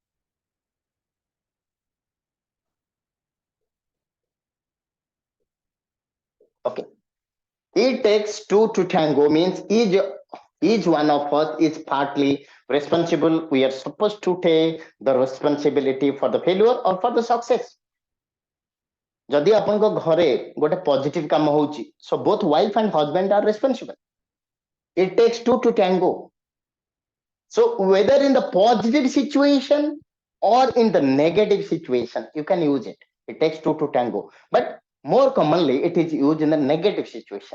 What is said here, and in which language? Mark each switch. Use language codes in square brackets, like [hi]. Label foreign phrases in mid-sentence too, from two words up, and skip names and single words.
[en] Okay. It takes two to tango means each one of us is partly responsible. We are supposed to take the responsibility for the failure or for the success. [or] ଯଦି ଆପଣଙ୍କ ଘରେ ଗୋଟେ ପଜିଟିଭ କାମ ହଉଛି, [en] so both wife and husband are responsible. It takes two to tango. So whether in the positive situation or in the negative situation, you can use it. It takes two to tango. But more commonly, it is used in the negative situation.